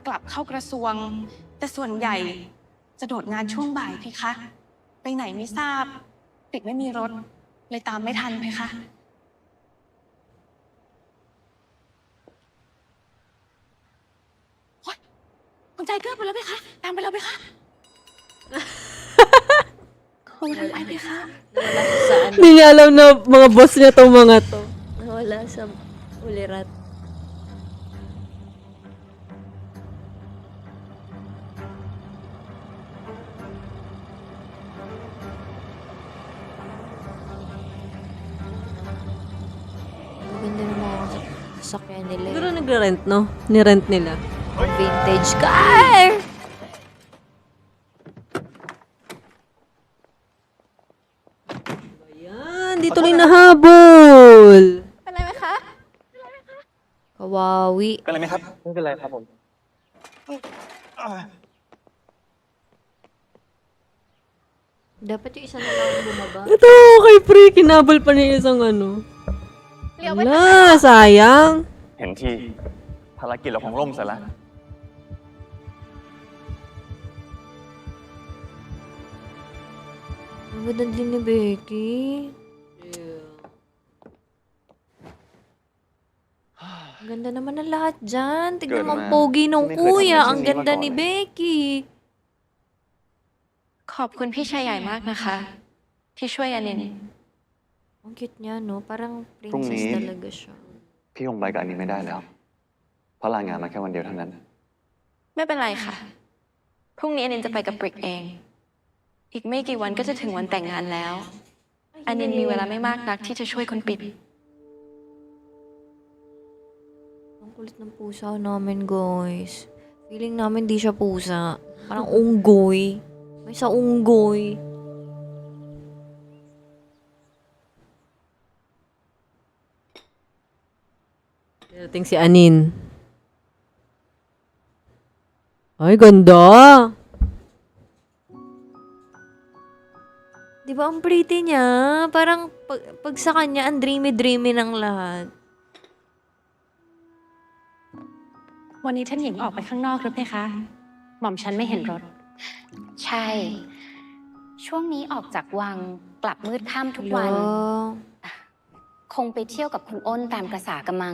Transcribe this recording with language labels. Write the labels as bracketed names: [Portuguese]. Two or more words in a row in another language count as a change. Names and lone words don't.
[Thai] กลับเข้ากระทรวง แต่ส่วนใหญ่จะโดดงานช่วงบ่ายเพคะ ไปไหนไม่ทราบปริกไม่มีรถ เลยตามไม่ทันเพคะ โอ๊ยคุณชายเกื้อไปแล้วเพคะ ตามไปแล้วเพคะ ขอบคุณไปเพคะ [Filipino] Nawala siya sa Hindi niya alam na mga boss niya tong mga to. Nawala sa ulirat. Maganda yung mga sasakyan nila. Siguro nagre-rent, no? Ni-rent nila. [English] Vintage car! [Filipino] Ayan, dito rin nahabol. [Thai] เป็นไรไหมคะ [Filipino] Kawawi. [Thai] เป็นไรไหมครับ ไม่เป็นไรครับผม [Filipino] Dapat yung isa na lang bumaba. Ito, kay Pre, kinabal pa niya isang ano. [Thai] เลี้ยวไป [Filipino] Wala, sayang. [Thai] เห็นที่ภารกิจเราของล่มเสร็จแล้ว [Filipino] Ang ganda din ni Becky. Ang ganda naman ng lahat dyan. Tignan mo ang [English] Good man. [Filipino] pogi nung Hindi ko kuya. ito Ang napansin ganda ma ni [Thai] ก่อน [Filipino] Becky. [Thai] ขอบคุณพี่ชายใหญ่มากนะคะ ที่ช่วยอานิน [Filipino] Ang cute niya, no? Parang princess [Thai] พรุ่งนี้ [Filipino] talaga siya. [Thai] พี่คงไปกับอันนี้ไม่ได้แล้ว เพราะลางานมาแค่วันเดียวเท่านั้น ไม่เป็นไรค่ะ พรุ่งนี้อานินจะไปกับปริกเอง อีกไม่กี่วันก็จะถึงวันแต่งงานแล้วอันนินมีเวลาไม่มากนักที่จะช่วยคุณปิ่น [Filipino] Ang kulit ng pusa namin, guys. Feeling namin di siya pusa. Parang unggoy. May sa unggoy. Dating si Anin. Ay, ganda. Di ba ang pretty niya? Parang pag sa kanya, ang dreamy-dreamy ng lahat. [Thai] วันนี้ท่านหญิงออกไปข้างนอกหรือเปล่าคะ หม่อมฉันไม่เห็นรถ ใช่ ช่วงนี้ออกจากวังกลับมืดค่ำทุกวัน [English] Hello. [Thai] คงไปเที่ยวกับคุณอ้นตามประสากำมัง